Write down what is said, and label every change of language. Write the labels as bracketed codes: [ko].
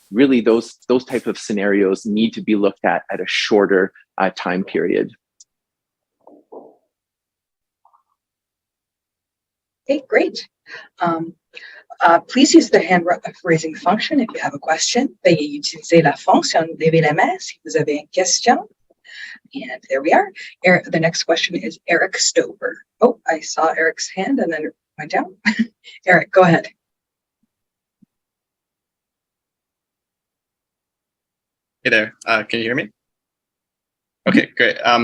[en] Really, those type of scenarios need to be looked at a shorter time period. Okay, great. Please use the hand raising function if you have a question. [fr] Veuillez utiliser la fonction lever la main si vous avez une question. [en] And there we are. The next question is Eric Stover. Oh, I saw Eric's hand and then it went down. Eric, go ahead. Hey there. Can you hear me? Okay, great.